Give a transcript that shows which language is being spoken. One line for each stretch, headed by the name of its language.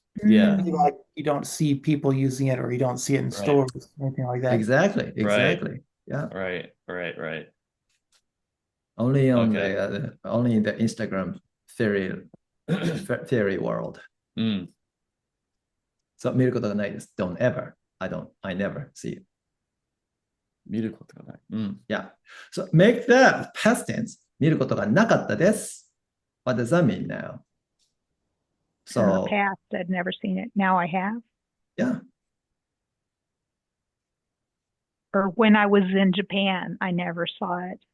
English: Yeah. like you don't see people using it, or you don't see it in stores, anything like that. Exactly. Yeah. Right. Only on only in the Instagram theory world.
Japanese: So 見ることがないです。
English: Don't ever. I never see it.
Japanese: 見ることがない。
English: Yeah. So make that past tense.
Japanese: 見ることがなかったです。
English: What does that mean now? In the past, I'd never seen it. Now I have. Yeah. Or when I was in Japan, I never saw it.